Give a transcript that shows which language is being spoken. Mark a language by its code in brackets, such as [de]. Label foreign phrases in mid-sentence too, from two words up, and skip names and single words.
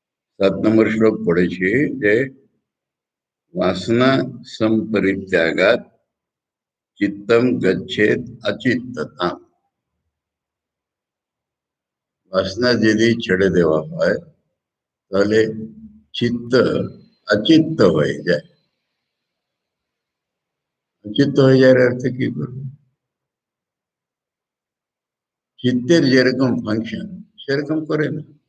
[bn] নম্বর শ্লোক পড়েছি যে [sa] वासना संपरित्यागात चित्तम गच्छेत अचित्तता। [bn] বাসনা যদি ছেড়ে দেওয়া হয় তাহলে চিত্ত অচিত্ত হয়ে যায়। অচিত্ত হয়ে যাওয়ার অর্থ কি করবে? চিত্তের যেরকম ফাংশন সেরকম করে না।